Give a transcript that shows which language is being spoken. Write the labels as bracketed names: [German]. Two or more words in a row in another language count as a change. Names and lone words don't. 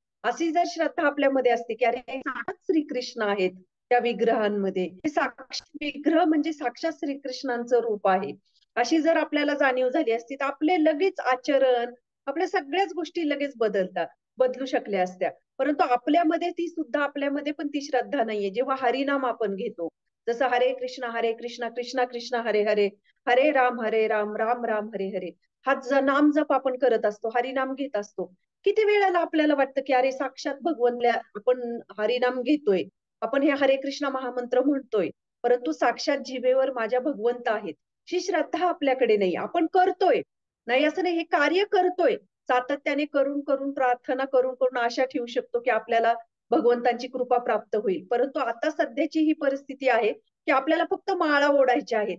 [Marathi] अशी जर श्रद्धा आपल्यामध्ये असते की अरे साक्षात श्रीकृष्ण आहेत त्या विग्रहांमध्ये, हे साक्षात विग्रह म्हणजे साक्षात श्रीकृष्णांचं रूप आहे, अशी जर आपल्याला जाणीव झाली असती तर आपले लगेच आचरण, आपल्या सगळ्याच गोष्टी लगेच बदलू शकल्या असत्या. परंतु आपल्यामध्ये ती सुद्धा, आपल्यामध्ये पण ती श्रद्धा नाहीये. जेव्हा हरिनाम आपण घेतो, जसं हरे कृष्णा कृष्णा कृष्णा हरे हरे, हरे राम राम राम हरे हरे, हा नाम जप आपण करत असतो, हरिनाम घेत असतो. किती वेळेला आपल्याला वाटतं की अरे साक्षात भगवंतल्या आपण हरिनाम घेतोय, आपण हे हरे कृष्णा महामंत्र म्हणतोय, परंतु साक्षात जिभेवर माझ्या भगवंत आहेत, ही श्रद्धा आपल्याकडे नाही. आपण करतोय, नाही असं नाही, हे कार्य करतोय, सातत्याने करून करून, प्रार्थना करून करून आशा ठेवू शकतो की आपल्याला भगवंतांची कृपा प्राप्त होईल. परंतु आता सध्याची ही परिस्थिती आहे की आपल्याला फक्त माळा ओढायच्या आहेत.